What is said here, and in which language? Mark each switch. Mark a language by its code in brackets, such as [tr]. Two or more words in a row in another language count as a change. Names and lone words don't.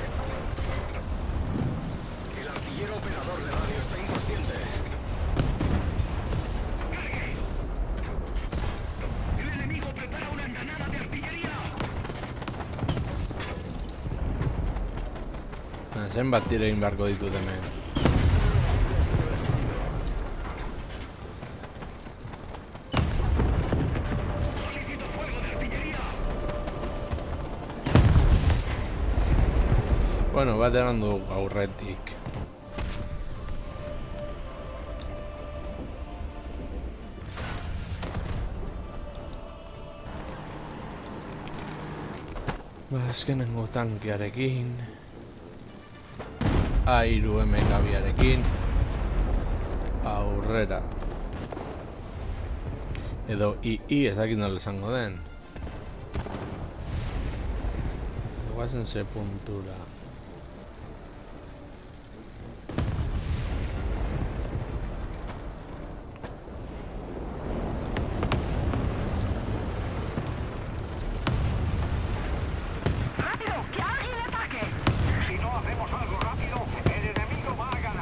[es] El artillero operador de radio está inconsciente. El enemigo prepara una andanada de artillería. [eu] Zenbat tiro egin beharko ditut hemen. [es] Solicito fuego de artillería. [eu] Bueno, bat eman dugu aurretik. Azkenengo tankearekin. A3 MKBarekin. Aurrera. Edo II ezakit nola esango den. Guazen ze puntura. [es] ¡Rápido! ¡Que alguien ataque! Si no hacemos algo rápido, el enemigo va a ganar.